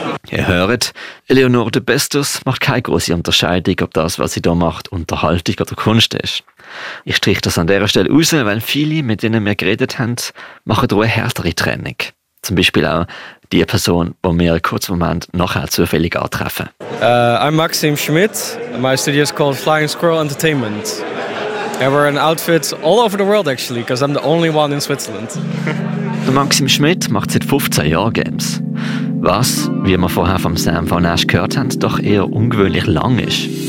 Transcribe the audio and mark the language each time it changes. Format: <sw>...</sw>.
<de>Ihr hört, Eleanor de Bestus macht keine grosse Unterscheidung, ob das, was sie da macht, Unterhaltung oder Kunst ist. Ich strich das an dieser Stelle raus, weil viele, mit denen wir geredet haben, machen da eine härtere Trennung. Zum Beispiel auch die Person, die wir einen kurzen Moment nachher zufällig antreffen.</de> <en>I'm Maxim Schmidt, my studio is called Flying Squirrel Entertainment. I wear an outfit all over the world actually, because I'm the only one in Switzerland.</en> <de>Maxim Schmidt macht seit 15 Jahren Games. Was, wie wir vorher vom Sam von Ash gehört haben, doch eher ungewöhnlich lang ist.</de>